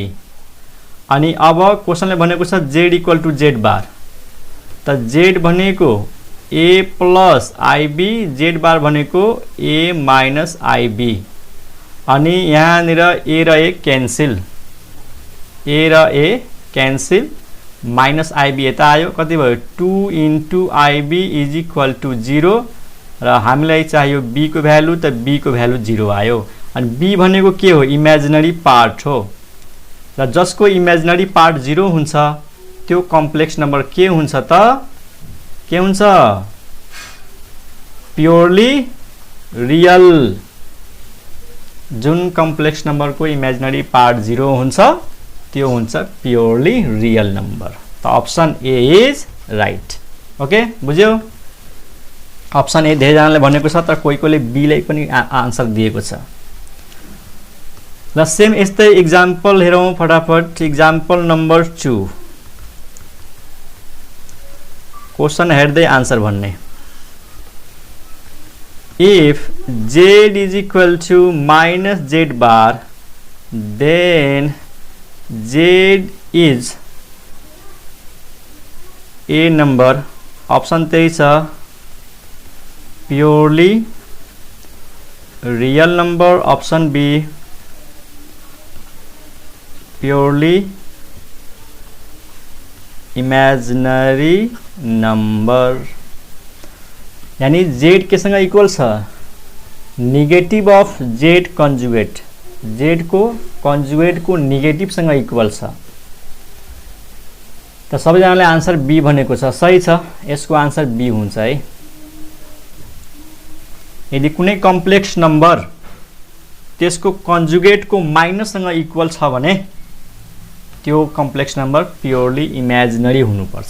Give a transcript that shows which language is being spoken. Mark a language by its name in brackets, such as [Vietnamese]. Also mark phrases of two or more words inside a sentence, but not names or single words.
[Nepali] अनि अब क्वेशनले भनेको छ [English] z equal to z bar, [Nepali] त z भनेको [English] a plus ib, [Nepali] z बार भनेको [English] a minus ib. [Nepali] अनि यहाँनिर a र a क्यान्सल, a र a क्यान्सल, माइनस ib यता आयो, कति भयो [English] 2 into ib is equal to 0 [Nepali] र हामीलाई चाहियो b को भ्यालु, त b को भ्यालु 0 आयो। अनि b भनेको के हो, [English] imaginary part [Nepali] हो र जसको [English] imaginary part [Nepali] 0 हुन्छ त्यो [English] complex number [Nepali] के हुन्छ त, के हुन्छ, [English] purely real. [Nepali] जुन [English] complex number [Nepali] को [English] imaginary part [Nepali] 0 हुन्छ त्यो हुन्छ [English] purely real number. तो option A is right. okay, [Nepali] बुझ्यौ। [English] option A [Nepali] धेरैजनाले भनेको छ, तर कोही कोहीले बी लाई पनि आन्सर दिएको छ। ल सेम यस्तै एक्जाम्पल हेरौँ फटाफट। [English] example number 2, [Nepali] क्वेशन हेर्दै आन्सर भन्ने। [English] इफ z is equal to minus z bar, then z is a number, [Nepali] ऑप्शन त्यही छ, [English] purely real number. option B purely imaginary number. [Nepali] यानी z केसँग इक्वल छ, [English] negative of z conjugate, [Nepali] z को कन्जुगेट को नेगेटिभ सँग इक्वल छ। त सबैजनाले [English] answer B [Nepali] भनेको छ, सही छ। यसको [English] answer B [Nepali] हुन्छ है। यदि कुनै [English] complex number [Nepali] त्यसको कन्जुगेटको माइनससँग इक्वल छ भने त्यो [English] complex number purely imaginary [Nepali] हुनुपर्छ।